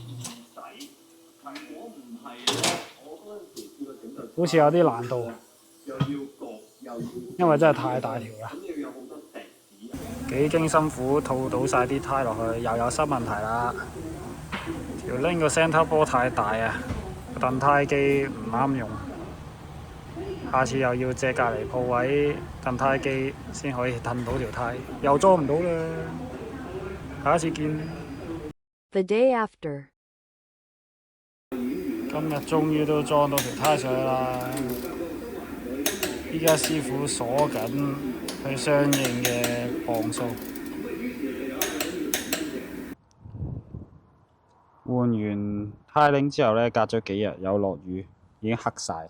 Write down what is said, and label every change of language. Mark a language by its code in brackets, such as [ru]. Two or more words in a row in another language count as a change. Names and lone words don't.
[yue] 好似有啲難度，因為真係太大條啦，幾經辛苦套到晒啲胎落去，又有新問題啦。條鈴個 center 波太大啊，個燉胎機唔啱用，下次又要借隔離鋪位燉胎機先可以燉到條胎，又裝唔到啦。下一次見。 [en] The day after。 [yue] 今日終於都裝到條胎上去啦！依家師傅鎖緊佢相應嘅磅數。換完胎鈴之後呢，隔咗幾日有落雨，已經黑晒。